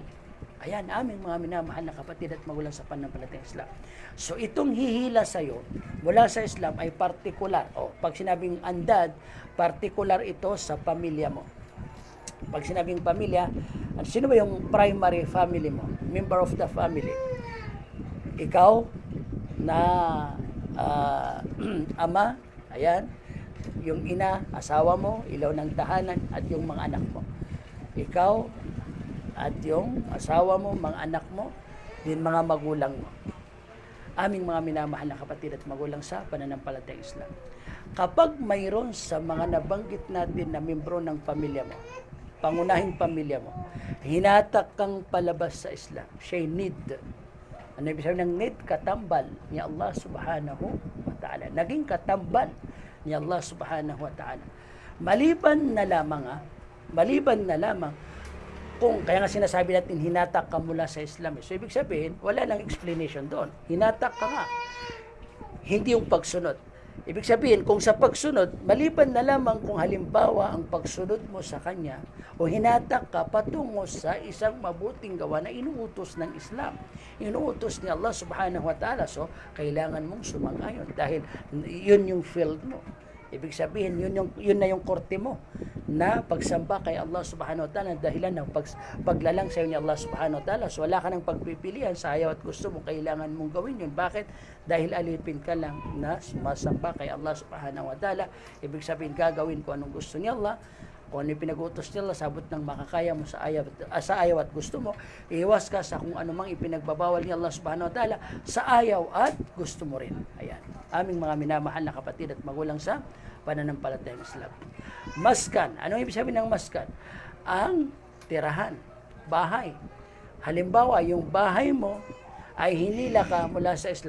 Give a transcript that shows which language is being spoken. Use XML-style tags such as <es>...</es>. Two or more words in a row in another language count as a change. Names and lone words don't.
<tl>Ayan, aming mga minamahal na kapatid at magulang sa pananampalatayang Islam. So, itong hihila sa'yo mula sa Islam ay partikular. O, pag sinabing andad, partikular ito sa pamilya mo. Pag sinabing pamilya, sino ba yung</tl> <en>primary family</en> <tl>mo?</tl> <en>Member of the family.</en> <tl>Ikaw na ama, ayan, yung ina, asawa mo, ilaw ng tahanan, at yung mga anak mo. Ikaw at yung asawa mo, mga anak mo, din mga magulang mo. Aming mga minamahal na kapatid at magulang sa pananampalatayang Islam. Kapag mayroon sa mga nabanggit natin na membro ng pamilya mo, pangunahing pamilya mo, hinatak kang palabas sa Islam, siya'y need. Ano ibig sabihin ng need? Katambal ni Allah</tl> <ar>سبحانه وتعالى.</ar> <tl>Naging katambal ni Allah</tl> <ar>سبحانه وتعالى.</ar> <tl>Maliban na lamang, kung kaya nga sinasabi natin, hinatak ka mula sa Islam. So, ibig sabihin, wala nang explanation doon. Hinatak ka nga. Hindi yung pagsunod. Ibig sabihin, kung sa pagsunod, maliban na lamang kung halimbawa ang pagsunod mo sa Kanya o hinatak ka patungo sa isang mabuting gawa na inuutos ng Islam. Inuutos ni Allah</tl> <ar>سبحانه وتعالى.</ar> <tl>So, kailangan mong sumang-ayon dahil yun yung field mo. Ibig sabihin, yun na yung korte mo na pagsamba kay Allah</tl> <ar>سبحانه وتعالى,</ar> <tl>dahilan ng paglalang sa iyo ni Allah</tl> <ar>سبحانه وتعالى.</ar> <tl>So, wala ka ng pagpipilian sa ayaw at gusto mo, kailangan mong gawin yun. Bakit? Dahil alipin ka lang na sumasamba kay Allah</tl> <ar>سبحانه وتعالى.</ar> <tl>Ibig sabihin, gagawin ko anong gusto ni Allah. Kung ano yung pinag-utos nila, sabot ng makakaya mo sa ayaw at gusto mo, iwas ka sa kung anumang ipinagbabawal ni Allah</tl> <ar>سبحانه وتعالى</ar> <tl>sa ayaw at gusto mo rin. Ayan. Aming mga minamahal na kapatid at magulang sa pananampalatayang Islam. Maskan. Anong ibig sabihin ng maskan? Ang tirahan, bahay. Halimbawa, yung bahay mo ay hinila ka mula sa Islam.</tl>